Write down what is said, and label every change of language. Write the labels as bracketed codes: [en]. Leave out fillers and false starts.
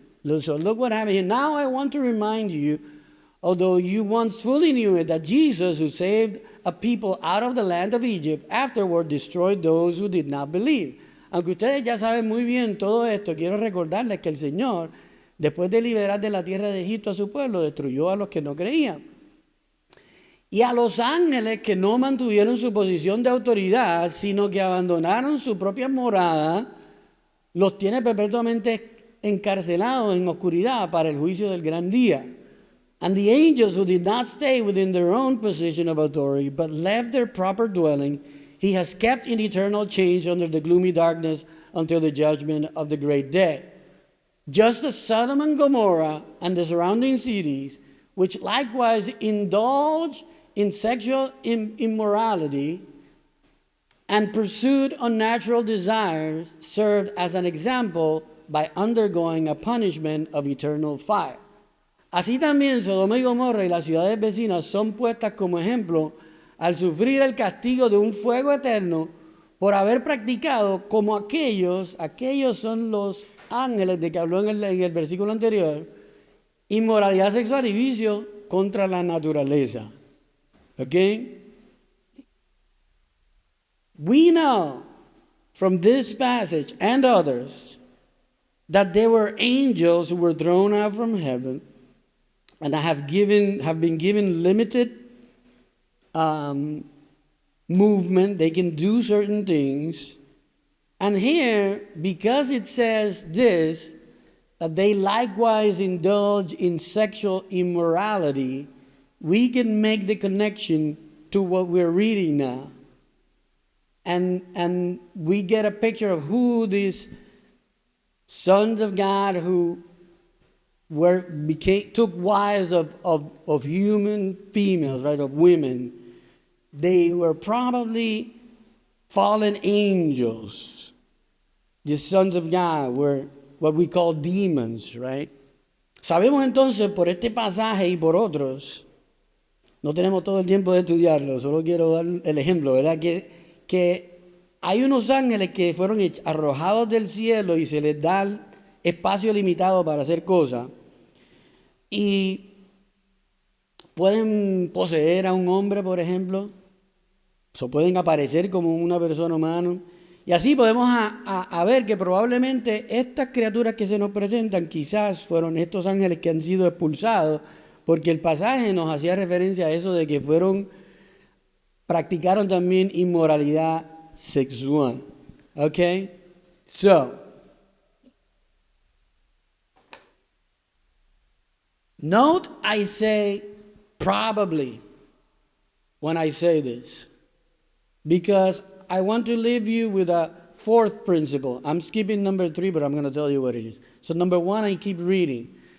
[en] So look what happened here. Now I want to remind you, although you once fully knew it, that Jesus, who saved a people out of the land of Egypt, afterward destroyed those who did not believe. [es] Aunque ustedes ya saben muy bien todo esto, quiero recordarles que el Señor, después de liberar de la tierra de Egipto a su pueblo, destruyó a los que no creían. Y a los ángeles que no mantuvieron su posición de autoridad, sino que abandonaron su propia morada, los tiene perpetuamente encarcelados en oscuridad para el juicio del gran día. [en] And the angels who did not stay within their own position of authority, but left their proper dwelling, he has kept in eternal chains under the gloomy darkness until the judgment of the great day. Just as Sodom and Gomorrah and the surrounding cities, which likewise indulged in sexual immorality and pursued unnatural desires, served as an example by undergoing a punishment of eternal fire. [es] Así también Sodoma y Gomorra y las ciudades vecinas son puestas como ejemplo al sufrir el castigo de un fuego eterno por haber practicado como aquellos son los ángeles de que habló en el versículo anterior, inmoralidad sexual y vicio contra la naturaleza. [en] Okay? We know from this passage and others that there were angels who were thrown out from heaven and have been given limited movement. They can do certain things. And here, because it says this, that they likewise indulge in sexual immorality, we can make the connection to what we're reading now. And we get a picture of who these sons of God who took wives of human females, right, of women. They were probably fallen angels. The sons of God were what we call demons, right? [es] Sabemos entonces por este pasaje y por otros, no tenemos todo el tiempo de estudiarlo, solo quiero dar el ejemplo, ¿verdad? Que hay unos ángeles que fueron arrojados del cielo y se les da espacio limitado para hacer cosas. Y pueden poseer a un hombre, por ejemplo, o pueden aparecer como una persona humana. Y así podemos a ver que probablemente estas criaturas que se nos presentan quizás fueron estos ángeles que han sido expulsados, porque el pasaje nos hacía referencia a eso de que practicaron también inmoralidad sexual. [en] Okay? So, note I say probably when I say this, because I want to leave you with a fourth principle. I'm skipping number 3, but I'm going to tell you what it is. So number 1, I keep reading.